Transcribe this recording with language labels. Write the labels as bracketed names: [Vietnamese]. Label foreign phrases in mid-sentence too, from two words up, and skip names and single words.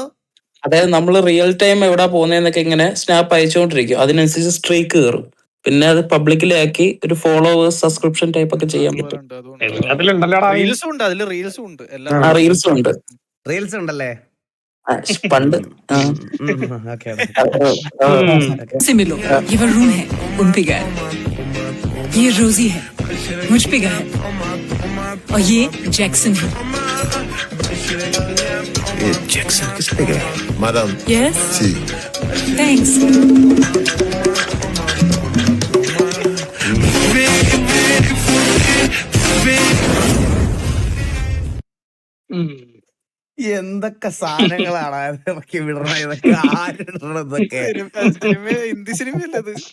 [Malayalam] അതായത് നമ്മള് [English] real time [Malayalam] എവിടെ പോകുന്നതെന്നൊക്കെ ഇങ്ങനെ സ്നാപ്പ് അയച്ചുകൊണ്ടിരിക്കും, അതിനനുസരിച്ച് സ്ട്രീക്ക് കയറും. പിന്നെ അത് പബ്ലിക്കിലാക്കി ഒരു [English] followers subscription type [Malayalam] ഒക്കെ ചെയ്യാൻ പറ്റും. റീൽസ് ഉണ്ടല്ലേ പണ്ട്. [Hindi] से मिलो, ये वो रूम है उन पे गए, ये रोजी है मुझ पे गया है और ये जैक्सन है। ये जैक्सन किस पे गया? मैडम यस जी थैंक्स। [Malayalam] എന്തൊക്കെ സാധനങ്ങളാണ് ഇറക്കി വിടണ, ഇതൊക്കെ ആരിടണം ഇതൊക്കെ. ഹിന്ദി സിനിമയല്ലത്.